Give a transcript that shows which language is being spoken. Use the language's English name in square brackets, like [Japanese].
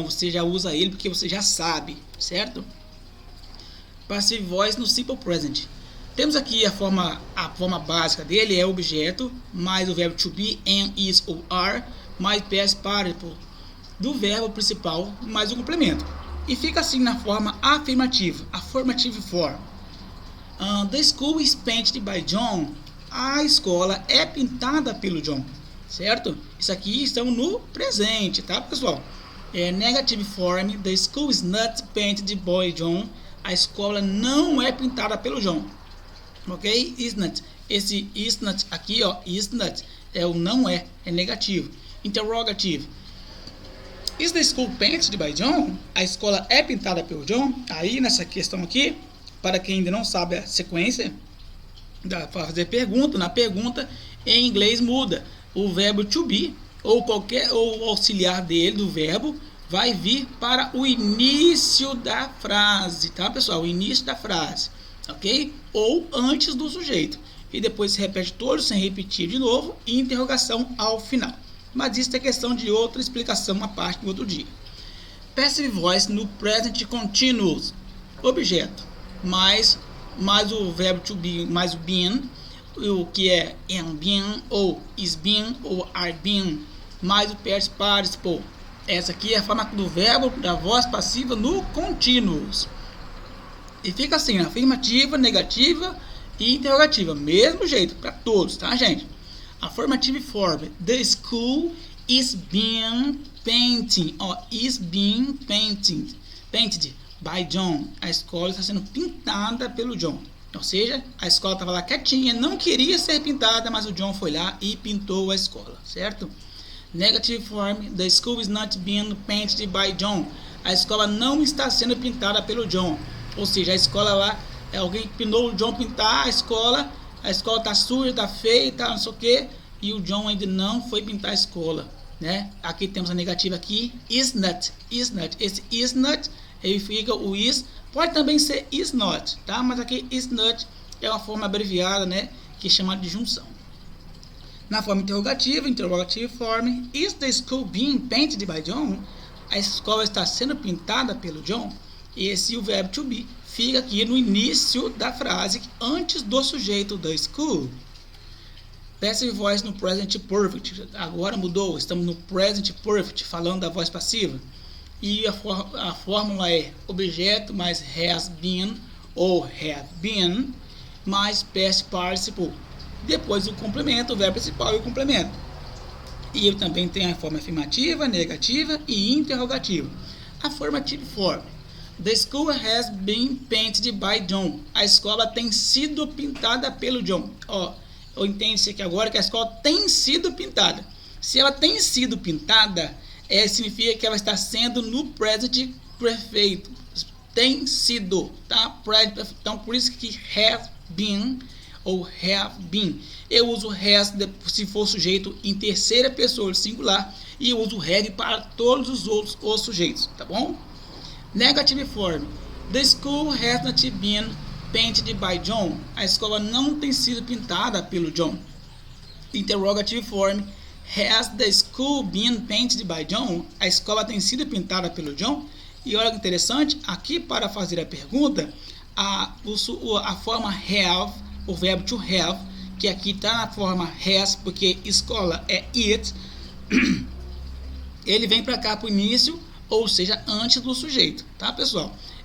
[Portuguese] Não, você já usa ele porque você já sabe, certo? Passive voice no simple present. Temos aqui a forma básica dele, é objeto, mais o verbo to be, am, is ou are, mais past participle do verbo principal, mais o complemento. E fica assim na forma afirmativa, affirmative form. [English] The school is painted by John. [Portuguese] A escola é pintada pelo John, certo? Isso aqui estamos no presente, tá, pessoal? [English] Negative form. The school is not painted by John. [Portuguese] A escola não é pintada pelo John, ok? Is not. Esse is not aqui, ó, is not é o não é negativo. [English] Interrogative. Is the school painted by John? [Portuguese] A escola é pintada pelo John? Aí, nessa questão aqui, para quem ainda não sabe a sequência, para fazer pergunta, na pergunta, em inglês muda. O verbo to be, ou auxiliar dele, do verbo, vai vir para o início da frase, tá, pessoal? O início da frase, ok? Ou antes do sujeito. E depois se repete todo, sem repetir de novo, e interrogação ao final. Mas isso é questão de outra explicação, a parte do outro dia. Passive voice no present continuous. Objeto, mais o verbo to be, mais o been, o que é am been, ou is been, ou are been, mais o past participle. Essa aqui é a forma do verbo da voz passiva no continuous. E fica assim, afirmativa, negativa e interrogativa. Mesmo jeito, para todos, tá, gente? [English] Affirmative form. The school is being painted. Is being painted by John. [Portuguese] A escola está sendo pintada pelo John. Ou seja, a escola estava lá quietinha, não queria ser pintada, mas o John foi lá e pintou a escola, certo? [English] Negative form, the school is not being painted by John. [Portuguese] A escola não está sendo pintada pelo John. Ou seja, a escola lá, alguém pinou o John pintar a escola está suja, está feia, tá não sei o que, e o John ainda não foi pintar a escola, né? Aqui temos a negativa aqui, is not. Esse is not, ele fica o is, pode também ser is not, tá? Mas aqui is not é uma forma abreviada, né? Que é chamada de junção. Na forma interrogativa, interrogative form, [English] is the school being painted by John? [Portuguese] A escola está sendo pintada pelo John? Esse o verbo to be fica aqui no início da frase, antes do sujeito da school. Passive voice no present perfect. Agora mudou, estamos no present perfect, falando da voz passiva. E a fórmula é objeto mais has been ou have been mais past participle. Depois o complemento, o verbo principal e o complemento. E eu também tenho a forma afirmativa, negativa e interrogativa. [English] Affirmative form. The school has been painted by John. [Portuguese] A escola tem sido pintada pelo John. Ó, eu entendo isso aqui agora, que a escola tem sido pintada. Se ela tem sido pintada, significa que ela está sendo no present perfeito. Tem sido, tá? Então, por isso que has been ou have been. Eu uso has se for sujeito em terceira pessoa singular e eu uso have para todos os outros os sujeitos, tá bom? [English] Negative form. The school has not been painted by John. [Portuguese] A escola não tem sido pintada pelo John. [English] Interrogative form. Has the school been painted by John? [Portuguese] A escola tem sido pintada pelo John? E olha que interessante, aqui para fazer a pergunta, a forma have, o verbo to have, que aqui está na forma has, porque escola é it, ele vem para cá para o início, ou seja, antes do sujeito, tá, pessoal?